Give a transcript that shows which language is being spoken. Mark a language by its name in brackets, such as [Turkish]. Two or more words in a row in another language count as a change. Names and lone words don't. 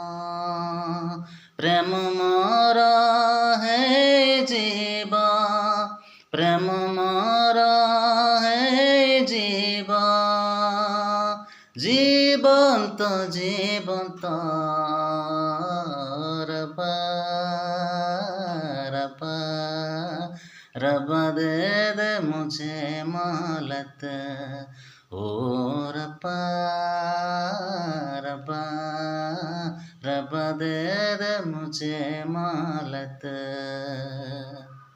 [Odia] ପ୍ରେମ ମୋର ହେଇଯିବ, ପ୍ରେମ ମୋର ହେଇଯିବ, ଜୀବନ୍ତ ଜୀବନ୍ତ [Hindi] ରବା रबा रबा दे मुझे मोहलत, ओ रबा रबा रबा दे मुझे मोहलत।